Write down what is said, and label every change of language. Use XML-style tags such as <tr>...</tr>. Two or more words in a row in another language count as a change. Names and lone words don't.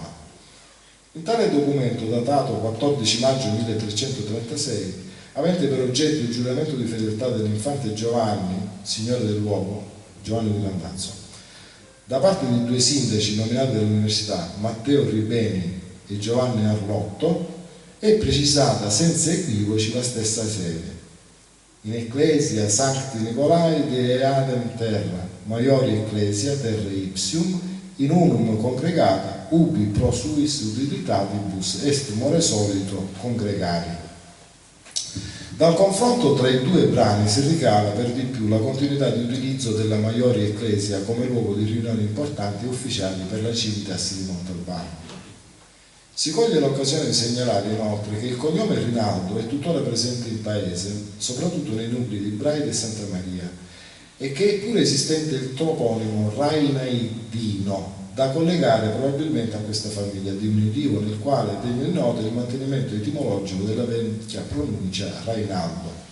<it>In tale documento, datato 14 maggio 1336, avente per oggetto il giuramento di fedeltà dell'infante Giovanni, signore del luogo, Giovanni di Landazzo, da parte di 2 sindaci nominati dall'università, Matteo Ribeni e Giovanni Arlotto, è precisata senza equivoci la stessa sede.</it> <la>In Ecclesia Sancti Nicolai de Adem Terra, Maiori Ecclesia Terra Ipsium, in unum congregata, ubi pro suis utilitatibus est more solito congregari.</la> <it>Dal confronto tra i 2 brani si ricava per di più la continuità di utilizzo della</it> <la>Maiori Ecclesia</la> <it>come luogo di riunioni importanti e ufficiali per la Civitas di Montalbano. Si coglie l'occasione di segnalare inoltre che il cognome Rinaldo è tuttora presente in paese, soprattutto nei nuclei di Braide e Santa Maria, e che è pure esistente il toponimo Rainaidino, da collegare probabilmente a questa famiglia, diminutivo nel quale è degno di nota il mantenimento etimologico della vecchia pronuncia Rainaldo.</it>